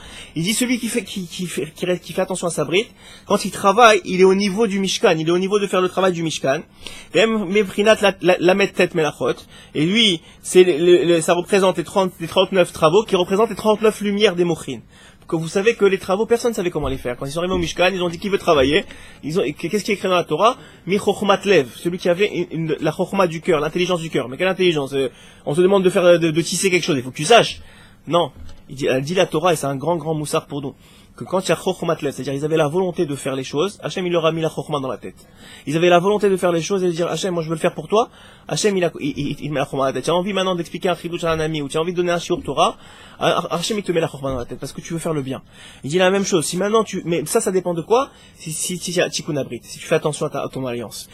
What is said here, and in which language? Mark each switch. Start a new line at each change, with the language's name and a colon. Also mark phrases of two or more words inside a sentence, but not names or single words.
French: Il dit celui qui fait attention à sa brite, quand il travaille, il est au niveau du Mishkan, il est au niveau de faire le travail du Mishkan. Et lui, ça représente les 39 travaux qui représentent les 39 lumières des Mochin. Que vous savez que les travaux, personne ne savait comment les faire. Quand ils sont arrivés au Mishkan, ils ont dit qui veut travailler. Qu'est-ce qui est écrit dans la Torah?
Hebrew: מי חכמת לב,
French: celui qui avait la chokhma du cœur, l'intelligence du cœur. Mais quelle intelligence? On se demande de tisser quelque chose, il faut que tu saches. Non. Elle dit la Torah, et c'est un grand moussard pour nous, que quand il y a
Hebrew: חכמת לב,
French: c'est-à-dire ils avaient la volonté de faire les choses, Hachem il leur a mis la chokhma dans la tête. Ils avaient la volonté de faire les choses et de dire Hachem, moi je veux le faire pour toi. Hachem il met la chokhma dans la tête. Tu as envie maintenant d'expliquer un chidouch à un ami, ou tu as envie de donner un
Hebrew: שיעור תורה,
French: Hachem il te met la chokhma dans la tête parce que tu veux faire le bien. Il dit la même chose. Si maintenant mais ça dépend de quoi? Si tu as
Hebrew: תיקון הברית,
French: si tu fais attention à ton alliance.